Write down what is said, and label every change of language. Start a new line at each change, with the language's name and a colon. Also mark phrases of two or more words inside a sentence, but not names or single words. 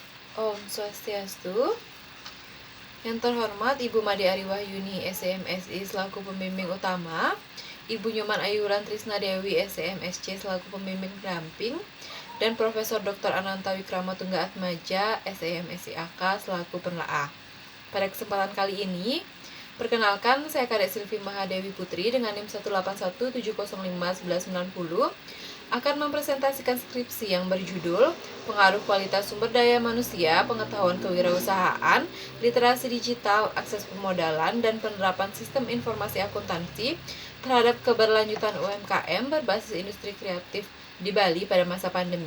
Balinese: Om Swastiastu.
Indonesian: Yang terhormat Ibu Made Ariwahyuni SMSI selaku pembimbing utama, Ibu Nyoman Ayuran Trisna Dewi SMSC selaku pembimbing pendamping, dan Profesor Dr. Ananta Wikrama Tungga Atmaja SMSI AK selaku penelaah. Pada kesempatan kali ini, perkenalkan saya Kadek Silvi Mahadewi Putri dengan NIM 181705190 akan mempresentasikan skripsi yang berjudul Pengaruh Kualitas Sumber Daya Manusia, Pengetahuan Kewirausahaan, Literasi Digital, Akses Pemodalan, dan Penerapan Sistem Informasi Akuntansi terhadap keberlanjutan UMKM berbasis industri kreatif di Bali pada masa pandemi.